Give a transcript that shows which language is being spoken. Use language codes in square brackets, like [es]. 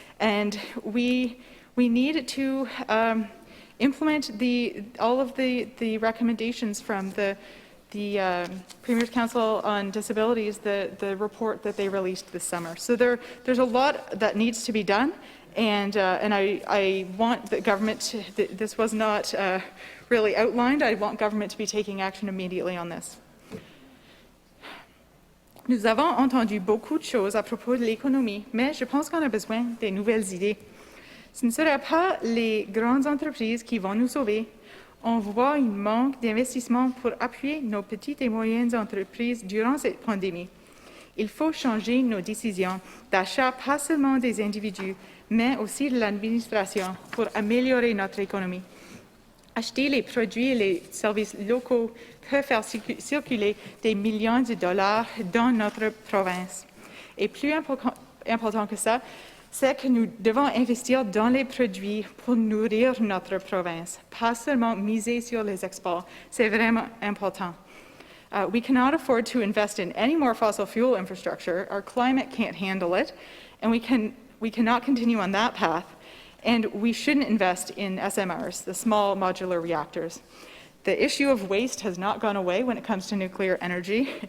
[en] And we need to implement all of the recommendations from the Premier's Council on Disabilities, the report that they released this summer. So there's a lot that needs to be done. And I want the government to, this was not really outlined, I want government to be taking action immediately on this. [fr] Nous avons entendu beaucoup de choses à propos de l'économie, mais je pense qu'on a besoin de nouvelles idées. Ce ne sera pas les grandes entreprises qui vont nous sauver. On voit un manque d'investissement pour appuyer nos petites et moyennes entreprises durant cette pandémie. Il faut changer nos décisions d'achat, pas seulement des individus, mais aussi de l'administration pour améliorer notre économie. Acheter les produits et les services locaux peut faire circuler des millions de dollars dans notre province. Et plus important que ça, c'est que nous devons investir dans les produits pour nourrir notre province, pas seulement miser sur les exports. C'est vraiment important. [en] We cannot afford to invest in any more fossil fuel infrastructure. Our climate can't handle it, and we cannot continue on that path. And we shouldn't invest in SMRs, the small modular reactors. The issue of waste has not gone away when it comes to nuclear energy.